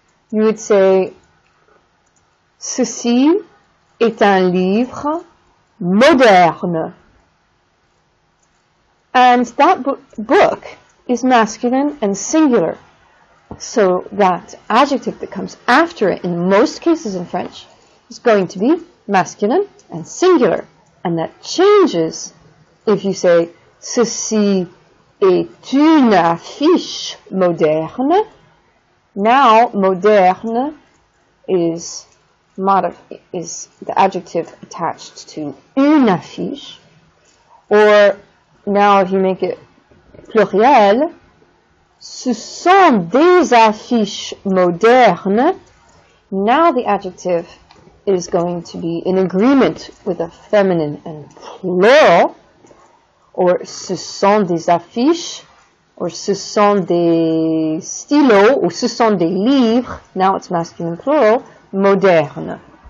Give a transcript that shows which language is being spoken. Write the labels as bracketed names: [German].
[English] You would say [French] ceci est un livre moderne. [English] And that book is masculine and singular. So that adjective that comes after it in most cases in French is going to be masculine and singular. And that changes if you say [French] ceci est une affiche moderne. [English] Now, moderne is the adjective attached to une affiche. Or now if you make it pluriel, [French] ce sont des affiches modernes. [English] Now the adjective is going to be in agreement with a feminine and plural. [French] Or ce sont des affiches, or ce sont des stylos, or ce sont des livres, [English] now it's masculine plural, [French] modernes.